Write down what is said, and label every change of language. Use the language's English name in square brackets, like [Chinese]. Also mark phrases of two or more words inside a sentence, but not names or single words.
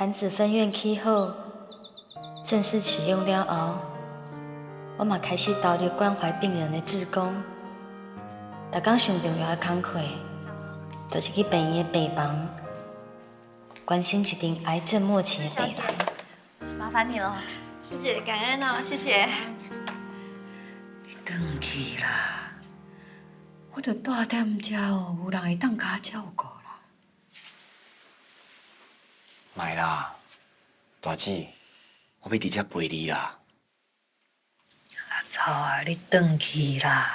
[Min Nan Chinese] 潭子分院起好，正式启用了后，我嘛开始投入关怀病人的志工。逐工上重要的工课，就是去病院的病房，关心一阵癌症末期的病人。麻烦你了。师姐，感恩哦，谢谢。你回去啦，我着住踮遮哦，有人会当甲我照顾啦。卖啦，大姊，我要伫遮陪你啦。阿草啊，你回去啦！